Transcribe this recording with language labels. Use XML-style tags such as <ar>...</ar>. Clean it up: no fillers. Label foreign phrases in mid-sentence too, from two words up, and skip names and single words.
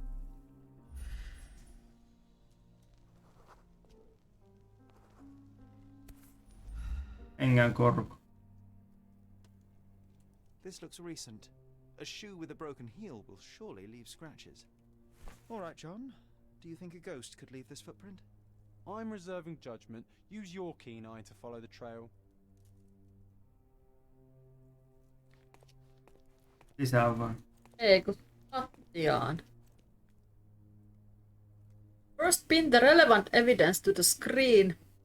<fi>Engän korko.</fi> <en>This looks recent. A shoe with a broken heel will surely leave scratches. All right, John. Do you think a ghost could leave this footprint? I'm reserving judgment. Use your keen eye to follow the trail.</en> <fi>Sisään vaan. Ei kun lattiaan.</fi> <en>First pin the relevant evidence to the screen.</en>